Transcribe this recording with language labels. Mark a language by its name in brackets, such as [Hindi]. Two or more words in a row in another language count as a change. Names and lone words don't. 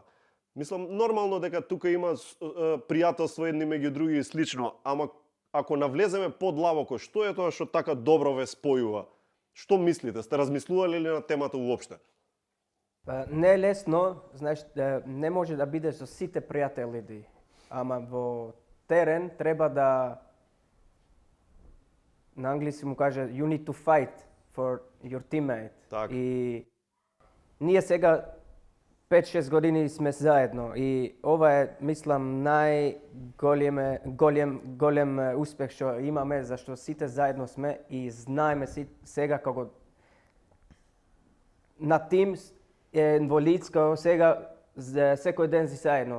[Macedonian] Мислам, нормално дека тука има пријателство едни меѓу други и слично, ама ако навлеземе подлабоко, што е тоа што така добро ве спојува? Што мислите? Сте размислували ли на темата уопште? Не е лесно, знаеш, не може да бидеш со сите пријатели, ама во терен треба да, на англиски му каже, [English] you need to fight for your teammate. [Macedonian] Так. И ние сега 5-6 години сме заедно и ова е, мислам, голем успех што имаме, зашто сите заедно сме и знаеме сега како на тим во Лицко, сега секој ден си заедно.